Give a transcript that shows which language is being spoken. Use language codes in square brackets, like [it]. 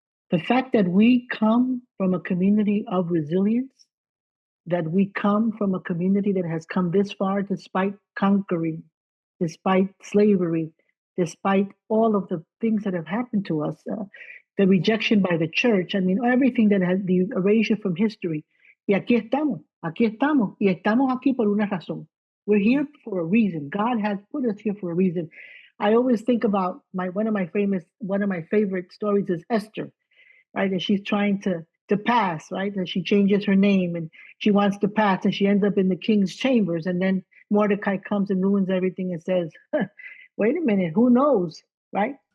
[en] The fact that we come from a community of resilience, that we come from a community that has come this far despite conquering, despite slavery, despite all of the things that have happened to us, the rejection by the church, I mean, everything that has the erasure from history. [es] Y aquí estamos, y estamos aquí por una razón. [en] We're here for a reason. God has put us here for a reason. I always think about one of my favorite stories is Esther, right? And she's trying to pass, right? And she changes her name and she wants to pass and she ends up in the king's chambers. And then Mordecai comes and ruins everything and says, wait a minute, who knows, right?